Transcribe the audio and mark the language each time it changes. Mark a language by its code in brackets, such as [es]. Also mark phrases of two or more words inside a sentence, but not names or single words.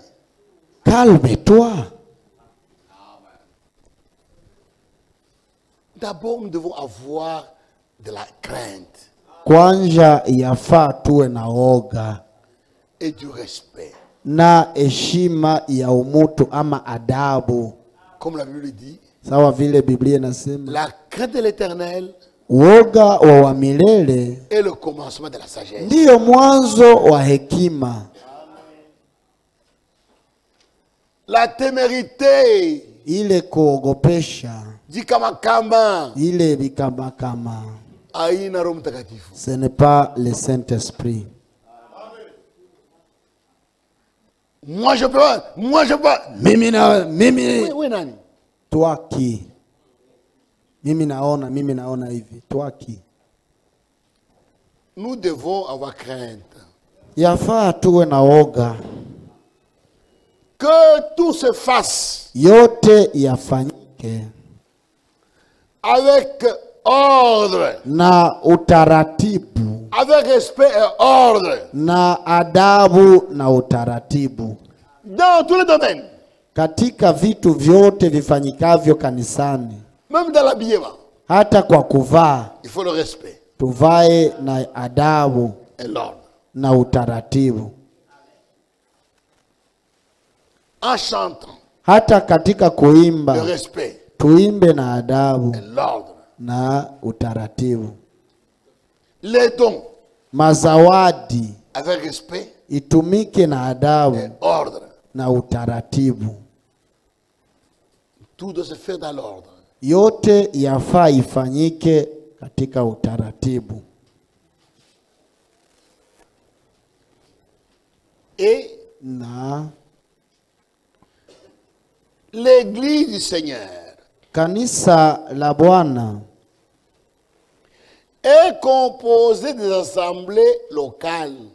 [fr] Calme-toi. D'abord, nous devons avoir de la crainte. [sw] Kwanza yafaa tuwe na oga. [fr] Et du respect. [sw] Na heshima ya umutu ama adabu. [fr] Comme la Bible dit. [sw] Sawa vile Biblia inasema. [fr] La crainte de l'Éternel. [sw] Woga wa milele. [fr] Et le commencement de la sagesse. [sw] Ndiyo mwanzo wa hekima. [fr] La témérité. [sw] Ile kuogopesha. Jikamakama. Ile bikamakama. Aina Roho Mtakatifu. [fr] Ce n'est pas le Saint-Esprit. Moi je peux. [sw] Mimi. Oui, nani? [fr] Toi qui? [sw] Mimi naona hivi. [fr] Toi qui? Nous devons avoir crainte. [sw] Yafaa tuwe na oga. [fr] Que tout se fasse. [sw] Yote yafanyike. [fr] Avec ordre. [sw] Na utaratibu. [fr] Avec respect et ordre. [sw] Na adabu na utaratibu. [fr] Dans tous les domaines. [sw] Katika vitu vyote vifanyikavyo kanisani. [fr] Même dans l'habillement. [sw] Hata kwa kuvaa. [fr] Il faut le respect. [sw] Tuvae na adabu. [fr] Et l'ordre. [sw] Na utaratibu. [fr] En chantant. [sw] Hata katika kuimba. [fr] Le respect. [sw] Tuimbe na adabu. [fr] Et l'ordre. [sw] Na utaratibu. [fr] Les dons. [sw] Mazawadi. [fr] Avec respect. [sw] Itumike na adabu. [fr] Et ordre. [sw] Na utaratibu. [fr] Tout doit se faire dans l'ordre. [sw] Yote yafaa ifanyike katika utaratibu. [fr] Et [sw] na [fr] l'église du Seigneur [sw] kanisa la Bwana [fr] est composée des assemblées locales.